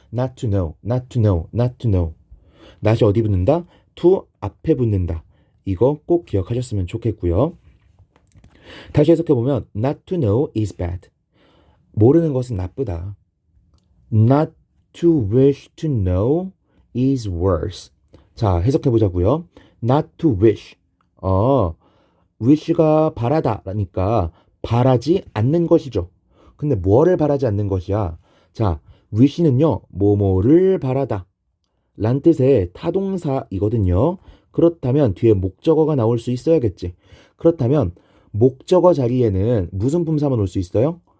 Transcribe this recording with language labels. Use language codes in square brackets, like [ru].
[en] not to know, not to know, not to know. [ko] not이 어디 붙는다? to 앞에 붙는다. 이거 꼭 기억하셨으면 좋겠고요. 다시 해석해보면 [en] not to know is bad. [ko] 모르는 것은 나쁘다. [en] not to wish to know is worse. [ko] 자, 해석해보자고요. [en] not to wish. [ko] wish가 바라다라니까 바라지 않는 것이죠. 근데 뭐를 바라지 않는 것이야? 자, wish는요, 뭐뭐를 바라다 란 뜻의 타동사이거든요. 그렇다면 뒤에 목적어가 나올 수 있어야겠지. 그렇다면 목적어 자리에는 무슨 품사만 올 수 있어요?